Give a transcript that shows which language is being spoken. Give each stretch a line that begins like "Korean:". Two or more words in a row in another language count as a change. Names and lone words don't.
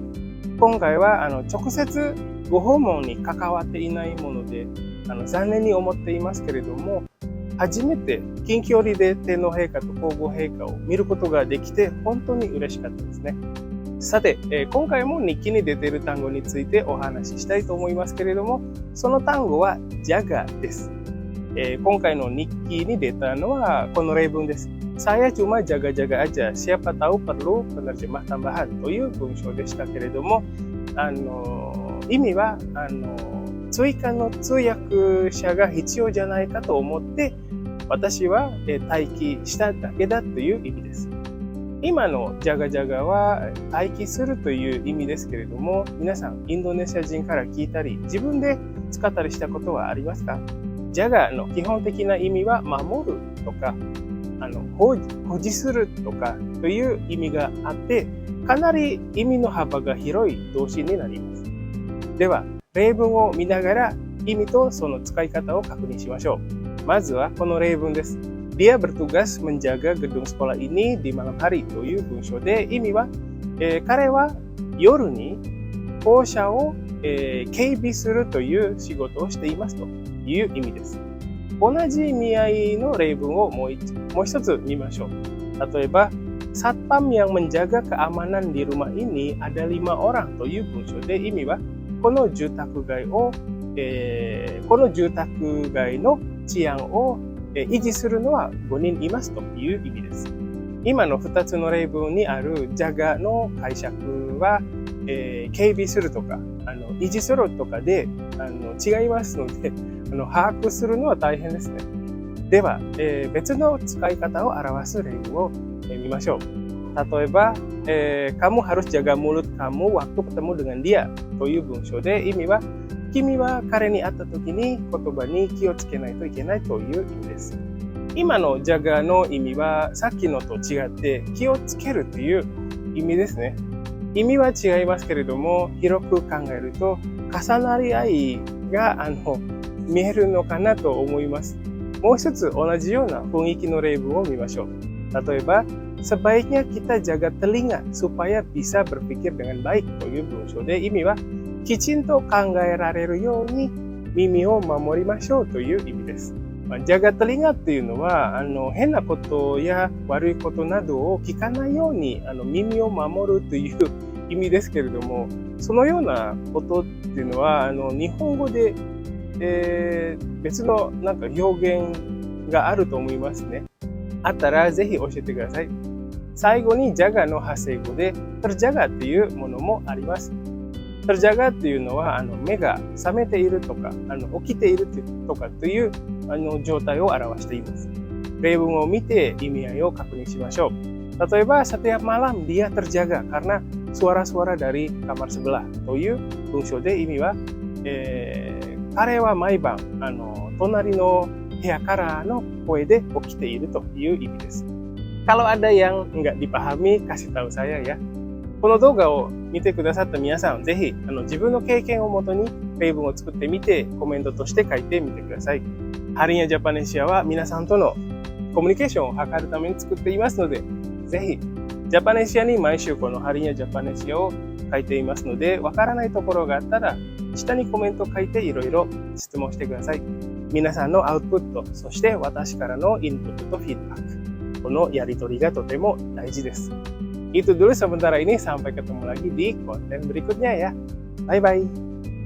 Japanese: 今回は直接ご訪問に関わっていないもので、残念に思っていますけれども、初めて近距離で天皇陛下と皇后陛下を見ることができて本当に嬉しかったですね。さて、今回も日記に出ている単語についてお話ししたいと思いますけれども、その単語はジャガです。今回の日記に出たのはこの例文です。
Indonesian: Saya cuma jaga-jaga aja, siapa tahu perlu penerjemah tambahan
Japanese: という文章でしたけれども、意味は追加の通訳者が必要じゃないかと思って私は待機しただけだという意味です。今のジャガジャガは待機するという意味ですけれども、皆さんインドネシア人から聞いたり自分で使ったりしたことはありますか？ジャガの基本的な意味は守るとか保持するとかという意味があって、かなり意味の幅が広い動詞になります。では例文を見ながら意味とその使い方を確認しましょう。まずはこの例文です。
Indonesian: Dia bertugas menjaga gedung sekolah ini di malam hari
Japanese: という文章で、意味は、彼は夜に校舎を、警備するという仕事をしていますという意味です。同じ意味合いの例文をもう一つ見ましょう。例えば、
Indonesian: Satpam yang menjaga keamanan di rumah ini ada 5 orang
Japanese: という文章で、意味はこの住宅街の治安を維持するのは5人いますという意味です。今の2つの例文にあるジャガの解釈は、警備するとか維持するとかで違いますので把握するのは大変ですね。では、別の使い方を表す例文を見ましょう。例えば、
Indonesian: kamu harus jaga mulut kamu waktu ketemu dengan dia
Japanese: という文章で、意味は君は彼に会った時に言葉に気をつけないといけないという意味です。今のジャガの意味はさっきのと違って気をつけるという意味ですね。意味は違いますけれども、広く考えると重なり合いが見えるのかなと思います。もう一つ同じような雰囲気の例文を見ましょう。例えば、
Indonesian: sebaiknya kita jaga telinga supaya bisa berpikir dengan baik
Japanese: という文章で、意味はきちんと考えられるように耳を守りましょうという意味です。
Indonesian: jaga telinga
Japanese: っていうのは変なことや悪いことなどを聞かないように耳を守るという意味ですけれども、そのようなことっていうのは日本語で、別のなんか表現があると思いますね。あったらぜひ教えてください。最後に jaga の派生語で terjaga っていうものもあります。terjaga っていうのは目が覚めているとか起きているとかという状態を表しています。例文を見て意味合いを確認しましょう。例えば
Indonesian: setiap malam dia terjaga karena suara-suara dari kamar sebelah
Japanese: という文章で意味は、彼は毎晩隣の部屋からの声で起きているという意味です。
Indonesian: Kalau ada yang nggak dipahami, kasih tahu saya ya。
Japanese: この動画を見てくださった皆さん、ぜひ自分の経験をもとに例文を作ってみてコメントとして書いてみてください。ハリンヤジャパネシアは皆さんとのコミュニケーションを図るために作っていますので、ぜひジャパネシアに毎週このハリンヤジャパネシアを書いていますので、わからないところがあったら下にコメント書いていろいろ質問してください。皆さんのアウトプット、そして私からのインプットとフィードバック、このやり取りがとても大事です。
Indonesian: Itu dulu sementara ini, sampai ketemu lagi di konten berikutnya ya. Bye-bye.